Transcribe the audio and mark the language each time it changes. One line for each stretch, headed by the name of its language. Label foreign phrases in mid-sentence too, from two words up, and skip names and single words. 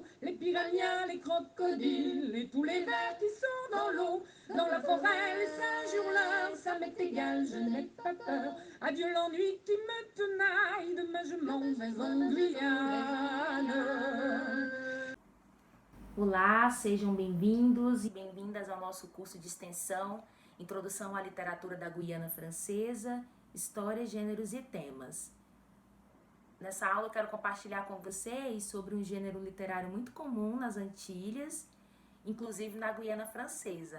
French: Les piranhas, les crocodiles et tous les vers qui sont dans l'eau. Dans la forêt, les singes hurleurs, ça m'est égal, je n'ai pas peur. Adieu l'ennui qui me tenaille, demain je m'en vais en Guyane.
Portuguese: Olá, sejam bem-vindos e bem-vindas ao nosso curso de extensão Introdução à Literatura da Guiana Francesa, História, Gêneros e Temas. Nessa aula eu quero compartilhar com vocês sobre um gênero literário muito comum nas Antilhas, inclusive na Guiana Francesa.